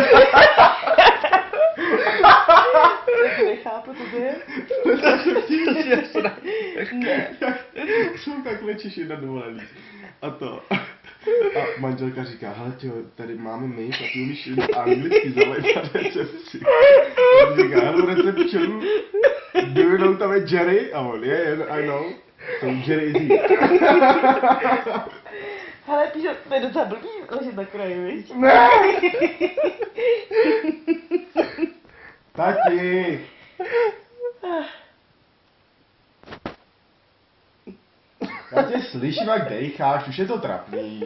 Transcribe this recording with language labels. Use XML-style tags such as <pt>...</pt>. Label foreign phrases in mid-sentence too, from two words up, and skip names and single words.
<cs>Tak nechápu, to je. Ne. Jsou takhle Češi na dovolený. A to. A manželka říká, hele těho, tady máme my, a ty umíš anglicky zavolej na recepci. A on říká,</cs> <en>hello reception, do you know</en> <cs>tam je Jerry? A on,</cs> <en>yeah, I know. So Jerry Z.</en> <cs>Hele, píš, to je docela blbý ležet na kraji, viď? Ne! Tati! Já tě slyším, jak dejcháš, už je to trapný.</cs>